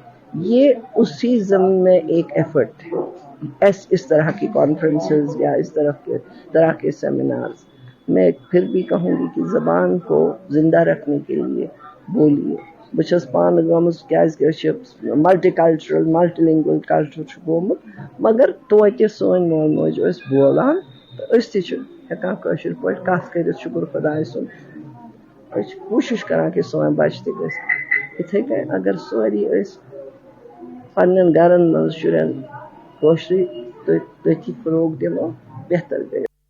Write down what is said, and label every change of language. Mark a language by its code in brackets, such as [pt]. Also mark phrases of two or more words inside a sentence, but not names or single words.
[hi] ये उसी ज़मीन में एक एफर्ट है। इस तरह की कॉन्फ्रेंसेस या इस तरह के सेमिनार्स मैं फिर भी कहूँगी कि ज़बान को ज़िंदा रखने के लिए बोलिए। [ks] बस पान गमस क्या [en] multicultural multilingual culture [ks] गोमुत मगर तोते सोन मोल मोज बोलान तो हेकान कशर पे कत कर शुक्र खुदाय सुन कोशिश करान कि सोन बच त इथे कन अगर सारी पन्न घरन मज शुरन कशर तथी फरोग दिमो बेहतर गए।